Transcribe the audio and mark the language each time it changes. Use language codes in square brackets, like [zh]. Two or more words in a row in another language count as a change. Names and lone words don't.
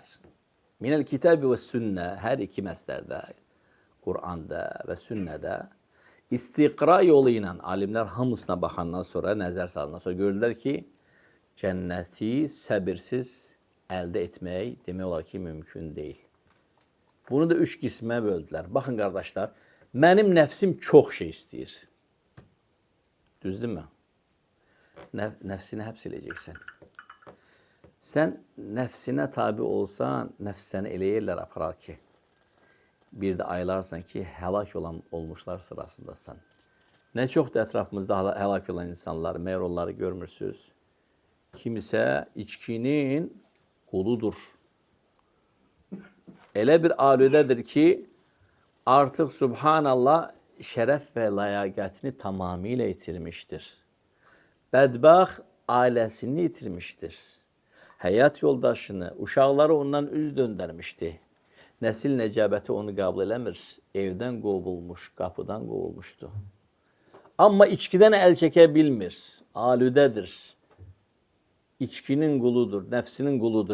[ar] من الكتاب والسنة, [az] hər iki məslərdə, Qur'anda və sünnədə istiqra yolu ilə alimlər hamısına baxandan sonra, nəzər salandan sonra görürlər ki, cənnəti səbirsiz əldə etmək demək olar ki, mümkün deyil. Bunu da üç qismə böldülər. Baxın, qardaşlar, mənim nəfsim çox şey istəyir. Düzdürmü? [tr] Nefsini hepsileyeceksin. Sen nefsine tabi olsan, nefs seni [az] elə yerlər aparar ki, [tr] bir de aylarsan ki, helak olmuşlar sırasındasın. Ne çok da etrafımızda helak olan insanlar, meğer onları görmürsünüz. Kimse içkinin kuludur. [az] Elə bir alüdedir ki, [tr] artık Subhanallah şeref ve layakatini tamamıyla yitirmiştir. Bədbəxt ailesini yitirmiştir. [az] Hayat yoldaşını, uşaqları ondan üz döndərmişdi. Nəsil necabəti onu qəbul eləmir. Evdən qovulmuş, qapıdan qovulmuşdu. Amma içkiden el çəkə bilmir. Alüdədir. İçkinin quludur, nefsinin quludur.